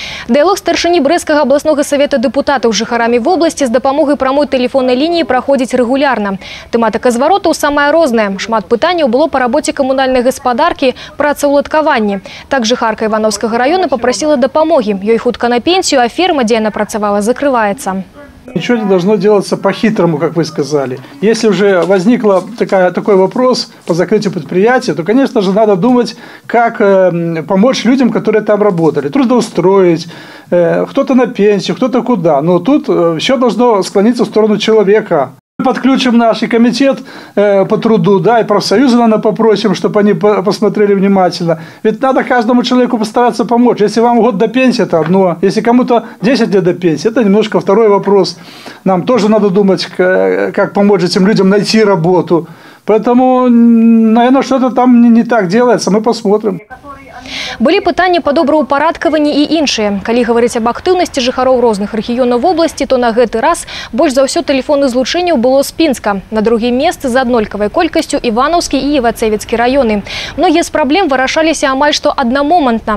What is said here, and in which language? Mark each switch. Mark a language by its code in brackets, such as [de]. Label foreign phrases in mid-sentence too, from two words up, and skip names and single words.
[be] Дыялог старшыні Брэсцкага абласнога савета дэпутатаў з жыхарамі вобласці з дапамогай прамой тэлефоннай лініі праходзіць рэгулярна. Тэматыка зваротаў самая розная. Шмат пытанняў было па рабоце камунальнай гаспадаркі, працаўладкаванні. Так жыхарка Івановскага района папрасіла дапамогі. Ёй хутка на пенсію, а ферма, дзе яна працавала, закрываецца. [ru] Ничего не должно делаться по-хитрому, как вы сказали. Если уже возникл такой вопрос по закрытию предприятия, то, конечно же, надо думать, как помочь людям, которые там работали. Трудоустроить, кто-то на пенсию, кто-то куда. Но тут все должно склониться в сторону человека. Подключим наш и комитет по труду, да, и профсоюзы, наверное, попросим, чтобы они посмотрели внимательно. Ведь надо каждому человеку постараться помочь. Если вам год до пенсии, это одно. Если кому-то 10 лет до пенсии, это немножко второй вопрос. Нам тоже надо думать, как помочь этим людям найти работу. Поэтому, наверное, что-то там не так делается. Мы посмотрим. [be] Былі пытанні па добраўпарадкаванні і іншыя. Калі гаварыць аб актыўнасці жыхароў розных рэгіёнаў вобласці, то на гэты раз больш за ўсё тэлефонных злучэнняў было з Пінска. На другім месцы з аднолькавай колькасцю Іванаўскі і Івацэвіцкі раёны. Многія з праблем вырашаліся амаль што аднамомантна.